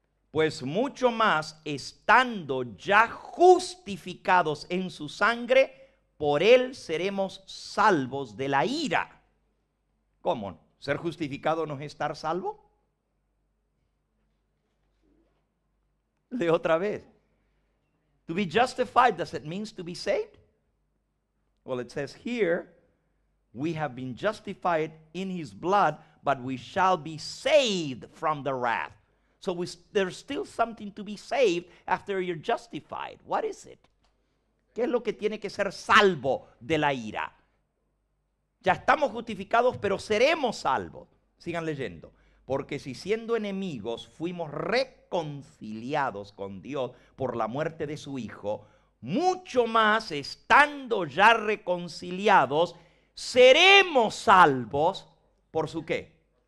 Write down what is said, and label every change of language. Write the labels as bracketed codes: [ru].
[es] Pues mucho más, estando ya justificados en su sangre, por él seremos salvos de la ira. ¿Cómo? ¿Ser justificado no es estar salvo? Leo otra vez. [en] To be justified, does it mean to be saved? Well, it says here, we have been justified in his blood, but we shall be saved from the wrath. So there's still something to be saved after you're justified. What is it? [es] ¿Qué es lo que tiene que ser salvo de la ira? Ya estamos justificados, pero seremos salvos. Sigan leyendo. Porque si siendo enemigos fuimos reconciliados con Dios por la muerte de su Hijo, mucho más estando ya reconciliados, seremos salvos por su ¿qué?